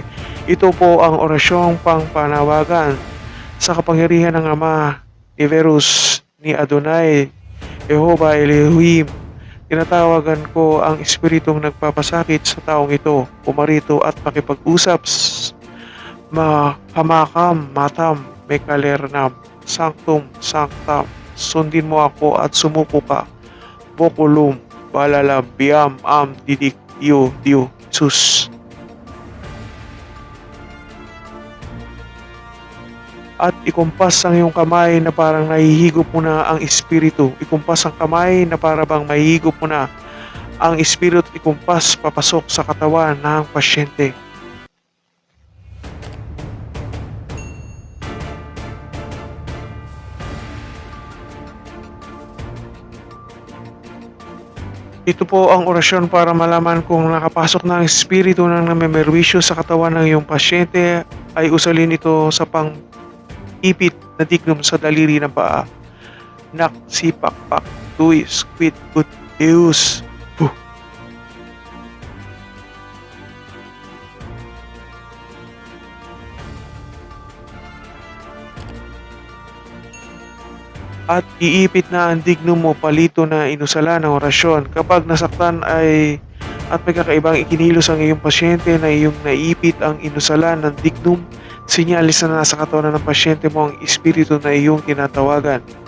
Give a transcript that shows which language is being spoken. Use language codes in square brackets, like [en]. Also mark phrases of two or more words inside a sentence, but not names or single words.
[tl] Ito po ang orasyong pangpanawagan sa kapangyarihan ng Ama, ni Verus, ni Adonai, Jehovah Elohim. Tinatawagan ko ang espiritong nagpapasakit sa taong ito, pumarito at pakipag-usap. [la] Hamakam, matam, mekalernam, sanctum, sanctam. [tl] Sundin mo ako at sumuko ka. [la] Bokulum, balala, biam, didik, dio, sus. [tl] At ikumpas ang iyong kamay na parang nahihigop mo na ang espiritu. Ikumpas ang kamay na para bang mahihigop mo na ang espiritu. Ikumpas papasok sa katawan ng pasyente. Ito po ang orasyon para malaman kung nakapasok na ang espiritu ng namemerwisyo sa katawan ng iyong pasyente. Ay usalin ito sa pang-ipit na dignum sa daliri ng paa. [la] Nak, sipak, pak, tuis, quit, gut, deus. Puh. [tl] At iipit na ang dignum mo palito na inusala ng orasyon. Kapag nasaktan ay at may kakaibang ikinilos ang iyong pasyente na iyong naipit ang inusala ng dignum, sinyalis na nasa katawan ng pasyente mo ang espiritu na iyong tinatawagan.